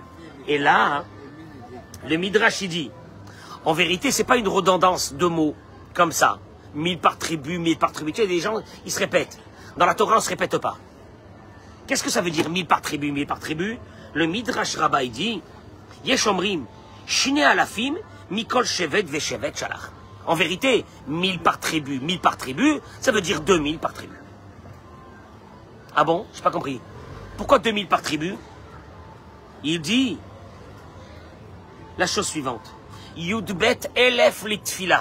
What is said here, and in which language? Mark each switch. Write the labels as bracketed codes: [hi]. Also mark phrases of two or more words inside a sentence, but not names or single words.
[fr] Et là, hein, le Midrash il dit, en vérité, c'est pas une redondance de mots comme ça. 1000 par tribu, 1000 par tribu. Tu sais, des gens, ils se répètent. Dans la Torah, on ne se répète pas. Qu'est-ce que ça veut dire 1000 par tribu, 1000 par tribu? Le Midrash Rabbah il dit, [he] יש אומרים, שני אלפים, מכל שבט ושבט שלח. [fr] En vérité, 1000 par tribu, ça veut dire 2000 par tribu. Ah bon? J'ai pas compris. Pourquoi 2000 par tribu? Il dit la chose suivante. [he] י״ב אלף לתפילה.